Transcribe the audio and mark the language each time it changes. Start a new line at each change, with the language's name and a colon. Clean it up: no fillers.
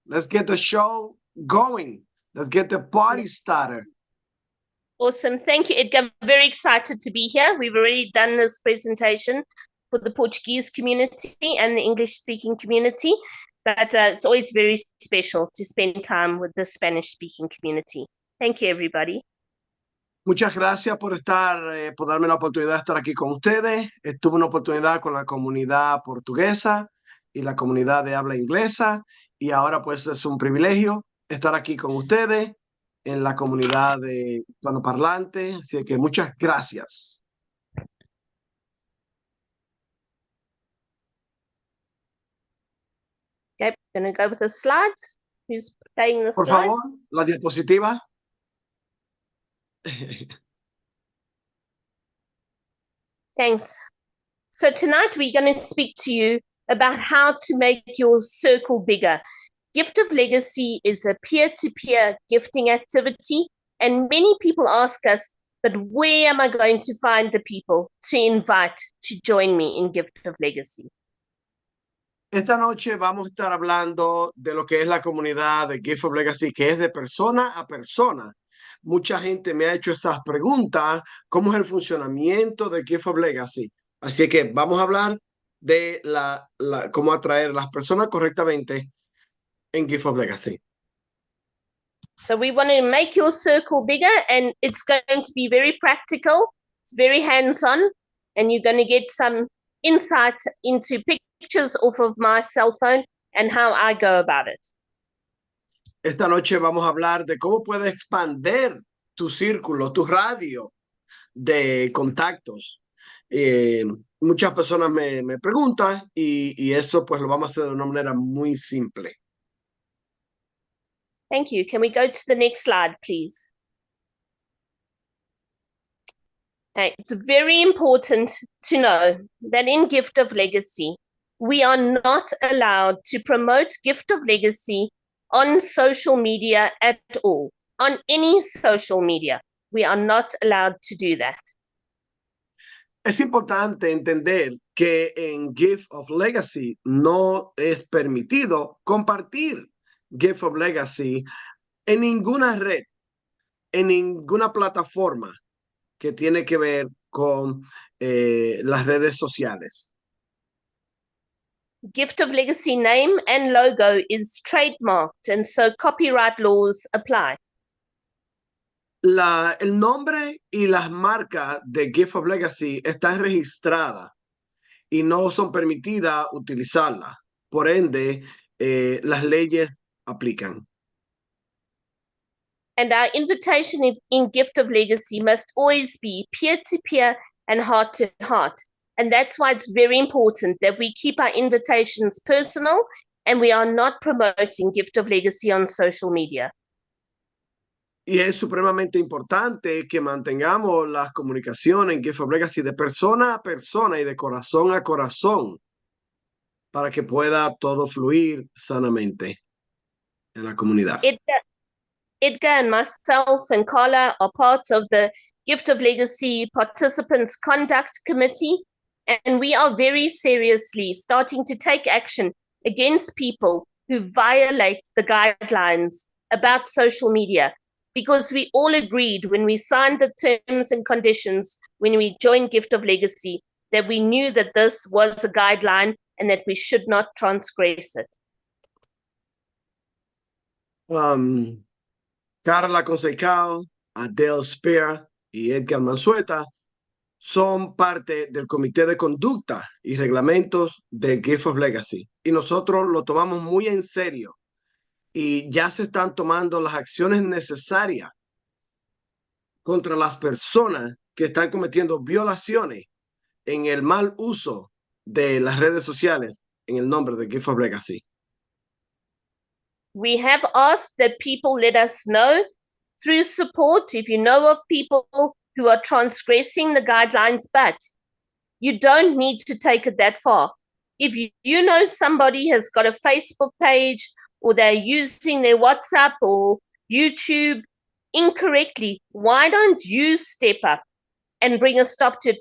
English: Let's get the show going. Let's get the party started. Awesome. Thank you, Edgar. I'm very excited to be here. We've already done this presentation for the Portuguese community and the English-speaking community, but it's always very special to spend time with the Spanish-speaking community. Thank you, everybody.
Spanish: Muchas gracias por estar, por darme la oportunidad de estar aquí con ustedes. Tuve una oportunidad con la comunidad portuguesa y la comunidad de habla inglesa, y ahora pues es un privilegio estar aquí con ustedes en la comunidad de hispanoparlantes. Así que muchas gracias.
English: Okay, I'm going to go with the slides. Who's playing the
Spanish: Por
English: slides?
Spanish: favor, la diapositiva.
English: Thanks. So tonight we're going to speak to you about how to make your circle bigger. Gift of Legacy is a peer-to-peer gifting activity, and many people ask us, but where am I going to find the people to invite to join me in Gift of Legacy?
Spanish: Esta noche vamos a estar hablando de lo que es la comunidad de Gift of Legacy, que es de persona a persona. Mucha gente me ha hecho estas preguntas, ¿cómo es el funcionamiento de Gift of Legacy? Así que vamos a hablar de cómo atraer a las personas correctamente en Gift of Legacy.
English: So we want to make your circle bigger, and it's going to be very practical. It's very hands-on, and you're going to get some insight into pictures off of my cell phone and how I go about it.
Spanish: Esta noche vamos a hablar de cómo puedes expandir tu círculo, tu radio de contactos. Muchas personas me preguntan y eso pues lo vamos a hacer de una manera muy simple.
English: Thank you. Can we go to the next slide, please? Okay, it's very important to know that in Gift of Legacy, we are not allowed to promote Gift of Legacy on social media at all. On any social media, we are not allowed to do that.
Spanish: Es importante entender que en Gift of Legacy no es permitido compartir Gift of Legacy en ninguna red, en ninguna plataforma que tiene que ver con las redes sociales.
English: Gift of Legacy name and logo is trademarked, and so copyright laws apply.
Spanish: El nombre y las marcas de Gift of Legacy están registradas y no son permitidas utilizarlas. Por ende, las leyes aplican.
English: And our invitation in Gift of Legacy must always be peer-to-peer and heart-to-heart. And that's why it's very important that we keep our invitations personal and we are not promoting Gift of Legacy on social media.
Spanish: Y es supremamente importante que mantengamos las comunicaciones en Gift of Legacy de persona a persona y de corazón a corazón para que pueda todo fluir sanamente en la comunidad.
English: Edgar and myself and Carla are part of the Gift of Legacy Participants Conduct Committee, and we are very seriously starting to take action against people who violate the guidelines about social media, because we all agreed when we signed the terms and conditions, when we joined Gift of Legacy, that we knew that this was a guideline and that we should not transgress it.
Spanish: Carla Consecao, Adele Spear y Edgar Mansueta son parte del comité de conducta y reglamentos de Gift of Legacy. Y nosotros lo tomamos muy en serio. Y ya se están tomando las acciones necesarias contra las personas que están cometiendo violaciones en el mal uso de las redes sociales en el nombre de Gift of Legacy.
English: We have asked that people let us know through support if you know of people who are transgressing the guidelines, but you don't need to take it that far. If you know somebody has got a Facebook page or they're using their WhatsApp or YouTube incorrectly, why don't you step up and bring a stop to it?